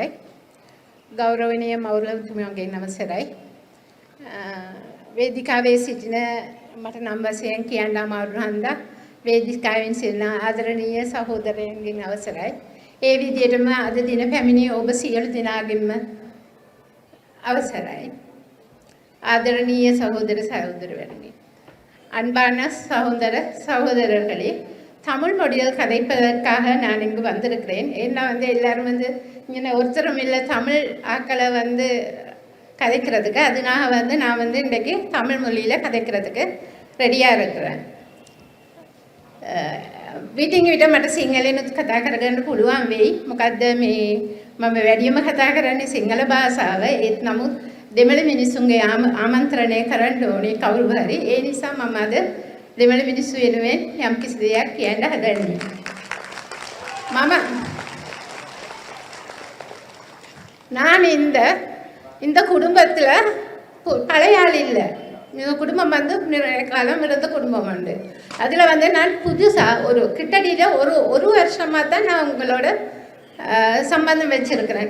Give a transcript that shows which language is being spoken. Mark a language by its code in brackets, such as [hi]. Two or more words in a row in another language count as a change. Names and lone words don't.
[si] ගෞරවනීය මෞලවතුමියන්ගෙන් අවසරයි. වේදිකාවේ සිටින මට නම් වශයෙන් කියන්න අමාරු හන්දා වේදිකාවෙන් සිටින ආදරණීය සහෝදරයන්ගෙන් අවසරයි. ඒ විදිහටම අද දින පැමිණි ඔබ සියලු දෙනාගෙන්ම [ta] அவசராய் ஆதரணிய சகோதர சகோதரர்களே, அன்பான சகோதர சகோதரர்களே, தமிழ் மொழியில் கதைப்பதற்காக நான் இங்கு வந்திருக்கிறேன். ஏன்னா எல்லாரும் இங்கே ஒருத்தரும் இல்லை தமிழ் ஆக்களை கதைக்கிறதுக்கு, அதனால நான் இன்றைக்கு தமிழ் மொழியில் கதைக்கிறதுக்கு ரெடியாக இருக்கிறேன். [si] විටින් විට මට සිංහලෙනුත් කතා කරගන්න පුළුවන් වෙයි. මොකද්ද මේ මම වැඩිම කතා කරන්නේ සිංහල භාෂාව. ඒත් නමුත් දෙමළ මිනිස්සුන්ගේ ආමන්ත්‍රණය කරන්න ඕනේ කවුරු හරි. ඒ නිසා මම අද දෙමළ මිනිස්සු වෙනුවෙන් යම්කිසි දෙයක් කියන්න හදන්නේ. [ta] நான் இந்த குடும்பத்தில் பழைய ஆள் இல்லை. இந்த குடும்பம் நிறைய காலம் இருந்த குடும்பம் உண்டு. அதில் நான் புதுசாக கிட்டத்தட்ட ஒரு வருஷமாக தான் நான் உங்களோட சம்பந்தம் வச்சுருக்கிறேன்.